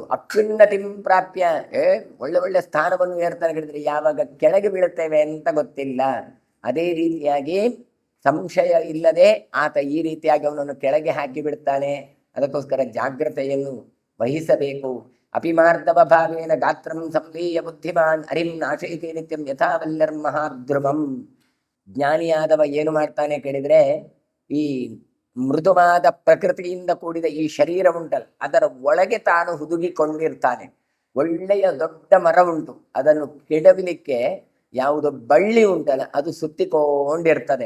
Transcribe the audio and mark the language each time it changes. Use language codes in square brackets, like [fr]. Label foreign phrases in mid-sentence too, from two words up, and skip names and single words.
[sa] ಅಪ್ಯುನ್ನತಿಂ ಪ್ರಾಪ್ಯ, [kn] ಒಳ್ಳೆ ಒಳ್ಳೆ ಸ್ಥಾನವನ್ನು ಏರ್ತಾ ಹೇಳಿದ್ರೆ ಯಾವಾಗ ಕೆಳಗೆ ಬೀಳುತ್ತೇವೆ ಅಂತ ಗೊತ್ತಿಲ್ಲ. ಅದೇ ರೀತಿಯಾಗಿ ಸಂಶಯ ಇಲ್ಲದೆ ಆತ ಈ ರೀತಿಯಾಗಿ ಅವನನ್ನು ಕೆಳಗೆ ಹಾಕಿ ಬಿಡ್ತಾನೆ. ಅದಕ್ಕೋಸ್ಕರ ಜಾಗ್ರತೆಯನ್ನು ವಹಿಸಬೇಕು. [sa] ಅಪಿಮಾರ್ಧವ ಭಾವೇನ ಗಾತ್ರಂ ಸಂಲೀಯ ಬುದ್ಧಿಮಾನ್ ಅರಿಂ ನಾಶಯತಿ ನಿತ್ಯಂ ಯಥಾವಲ್ಲರ್ಮಹಾಧ್ರುವಂ. [kn] ಜ್ಞಾನಿಯಾದವ ಏನು ಮಾಡ್ತಾನೆ ಕೇಳಿದ್ರೆ, ಈ ಮೃದುವಾದ ಪ್ರಕೃತಿಯಿಂದ ಕೂಡಿದ ಈ ಶರೀರ ಉಂಟಲ್ಲ, ಅದರ ಒಳಗೆ ತಾನು ಹುದುಗಿಕೊಂಡಿರ್ತಾನೆ. ಒಳ್ಳೆಯ ದೊಡ್ಡ ಮರ ಉಂಟು, ಅದನ್ನು ಕೆಡವಲಿಕ್ಕೆ ಯಾವುದು ಬಳ್ಳಿ ಉಂಟಲ್ಲ ಅದು ಸುತ್ತಿಕೊಂಡಿರ್ತದೆ.